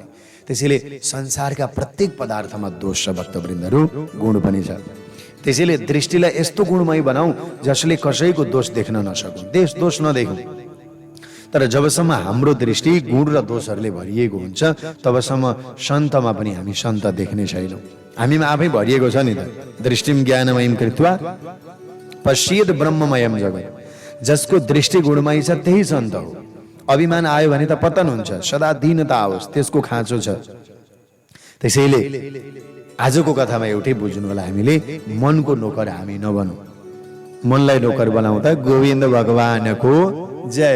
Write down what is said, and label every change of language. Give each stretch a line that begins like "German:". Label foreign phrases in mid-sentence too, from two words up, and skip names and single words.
Nepali: त्यसैले संसारका प्रत्येक पदार्थमा दोष छ भक्तवृन्दहरू, गुण पनि छ। त्यसैले दृष्टिलाई यस्तो गुणमय बनाऊ जसले कसैको दोष देख्न नसकौँ, दोष नदेखौँ। तर जबसम्म हाम्रो दृष्टि गुण र दोषहरूले भरिएको हुन्छ तबसम्म सन्तमा पनि हामी सन्त देख्ने छैनौँ। हामीमा आफै भरिएको छ नि त।
Sanskrit: दृष्टिम ज्ञानमयम कृत्वा पश्येद ब्रह्ममयम जगत।
Nepali: जसको दृष्टि गुणमय छ त्यही सन्त हो। अभिमान आयो भने त पतन हुन्छ, सदा दीनता आओस् त्यसको खाँचो छ। त्यसैले आजको कथामा एउटै बुझ्नु होला, हामीले मनको नोकर हामी नबनौँ। मनलाई नोकर बनाउँदा गोविन्द भगवानको जय।